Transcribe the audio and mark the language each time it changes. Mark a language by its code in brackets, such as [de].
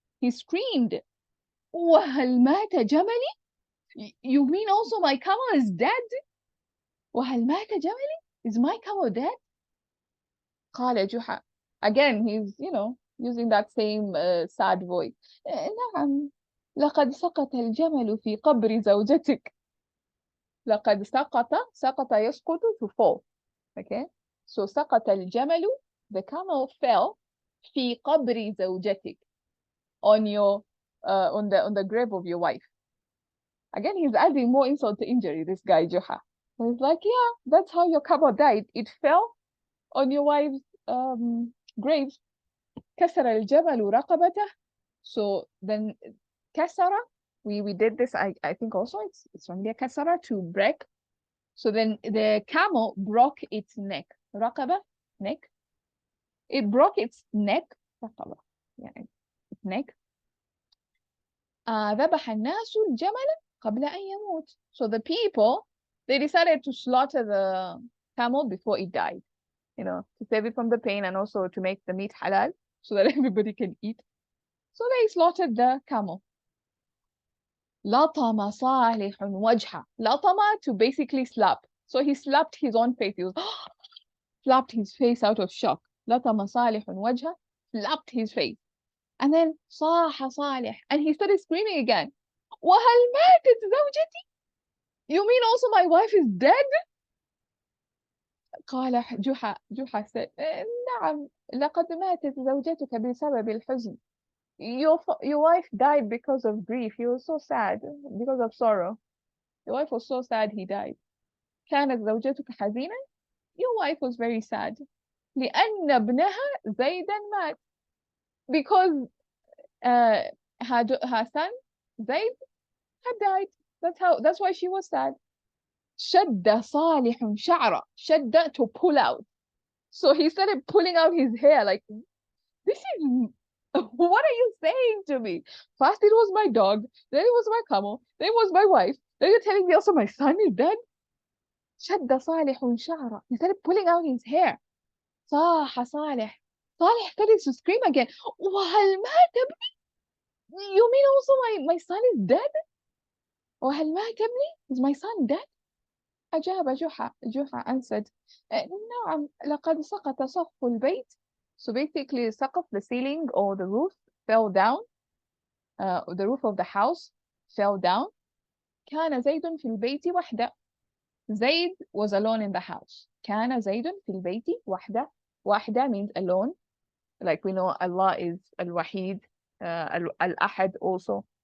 [en] He screamed. [ar] وهل مات جملي? [en] You mean also my camel is dead? [ar] وهل مات جملي? [en] Is my camel dead? [ar] قال جحا. [en] Again, he's, using that same sad voice. [ar] نعم. لقد سقط الجمل في قبر زوجتك. لقد سقط يسقط [en] to fall. Okay. So [ar] سقط الجمل, [en] the camel fell [ar] في قبر زوجتك, [en] on the grave of your wife. Again, he's adding more insult to injury, this guy Juha. So he's like, yeah, that's how your camel died. It fell on your wife's grave. [ar] كسر الجمل رقبته. [en] So then كسر, we did this, I think also it's from there, كسر, to break. So then the camel broke its neck. رقبة, neck. It broke its neck. رقبة, yeah, its neck. [ar] ذبح الناس الجمل قبل أن يموت. [en] So the people, they decided to slaughter the camel before it died, to save it from the pain and also to make the meat halal so that everybody can eat. So they slaughtered the camel. [ar] لطم صالح وجهه. [en] لطم, to basically slap. So he slapped his own face. He was slapped his face out of shock. [ar] لطم صالح وجهه, [en] slapped his face. And then [ar] صاح صالح, [en] and he started screaming again. [ar] وهل ماتت زوجتي? [en] You mean also my wife is dead? [ar] قال جحا [en] said, [ar] نعم, لقد ماتت زوجتك بسبب الحزن. [en] Your wife died because of grief. He was so sad because of sorrow. Your wife was so sad he died. [ar] كانت زوجتك حزينة? [en] Your wife was very sad. [ar] لأن ابنها زيدا مات. [en] Because her son Zayd had died. That's why she was sad. [ar] شد صالح شعره. [en] شد, to pull out. So he started pulling out his hair like, this is, what are you saying to me? First it was my dog, then it was my camel, then it was my wife, then you're telling me also my son is dead? [ar] شد صالح شعره. [en] He started pulling out his hair. [ar] صاح صالح. [en] صالح started to scream again. [ar] وهل مات ابني? [en] You mean also my son is dead? [ar] وهل مات ابني? [en] Is my son dead? [ar] أجاب جحا [en] answered, [ar] نعم, لقد سقط سقف البيت. [en] So basically, سقف, the ceiling or the roof, fell down. The roof of the house fell down. [ar] كان زيد في البيت وحده. [en] Zayd was alone in the house. [ar] كان زيد في البيت وحده. [en] وحده means alone. Like we know Allah is Al-Wahid, Al-Ahad also.